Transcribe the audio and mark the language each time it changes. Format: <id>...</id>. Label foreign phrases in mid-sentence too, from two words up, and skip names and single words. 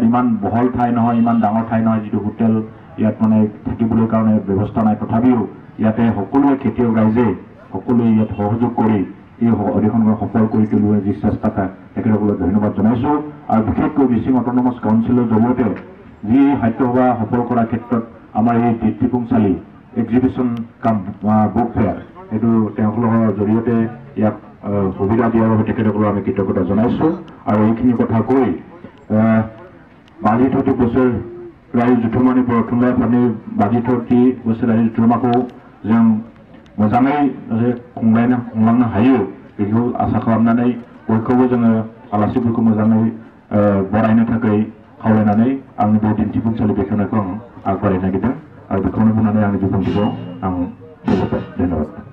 <as>ইমান বহল ঠাই নহয় ইমান ডাঙৰ ঠাই নহয় যিটো হোটেল ইয়াত মানে থাকিবলৈ কাৰণে ব্যৱস্থা নাই তথাপিও ইয়াতে সকলোৱে খেতিয়ক ৰাইজে সকলোৱে ইয়াত সহযোগ কৰি এই অধিৱেশনখন সফল কৰি তুলিবলৈ যি চেষ্টা কৰে তেখেতসকলক ধন্যবাদ জনাইছোঁ আৰু বিশেষকৈ মিচিং অট'নমাছ কাউন্সিলৰ জৰিয়তে যি সাহিত্য সভা সফল কৰাৰ ক্ষেত্ৰত আমাৰ এই দিপ্তিপুংচালি</as> <en>exhibition cum book fair</en> <as>এইটো তেওঁলোকৰ জৰিয়তে ইয়াক সুবিধা দিয়াৰ বাবে তেখেতসকলক আমি কৃতজ্ঞতা জনাইছোঁ আৰু এইখিনি কথা কৈ</as> <brx>बाजि थति बोसोर रायजो जुथुमानि थुनलाइ आफादनि बाजि 30 बोसोरारि जुथुमाखौ जों मोजाङै खुंलांनो हायो बेखौ आसा खालामनानै बयखौबो जोङो आलासिफोरखौ मोजाङै बरायनो थाखाय खावलायनानै आंनि बे दिन्थिफुंसालि बेखेवनायखौ आं आगबारायनो नागिरदों आरो बेखौनो बुंनानै आंनि बिबुंथिखौ आं फोजोबबाय धन्यबाद</brx>